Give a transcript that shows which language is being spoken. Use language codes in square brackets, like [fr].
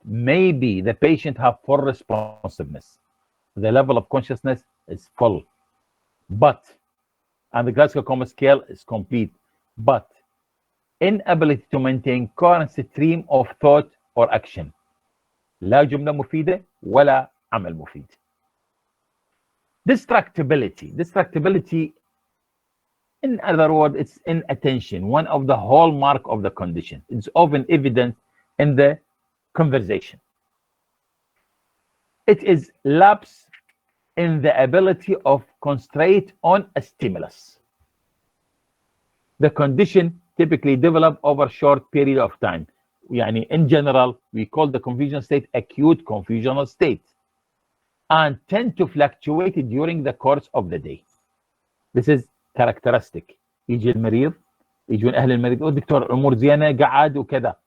[en] Maybe the patient have full responsiveness. The level of consciousness is full, but, and the Glasgow Coma scale is complete, but inability to maintain coherent stream of thought or action. [ar] لا جملة مفيدة ولا عمل مفيد. [en] Distractibility, in other words, it's inattention, one of the hallmark of the condition. It's often evident in the conversation. It is lapse in the ability of concentrate on a stimulus. The condition typically develop over a short period of time. يعني in general, we call the confusional state acute confusional state and tend to fluctuate during the course of the day. This is characteristic. [ar] يجي المريض، يجون أهل المريض، يقول دكتور الأمور زينة قعد وكذا.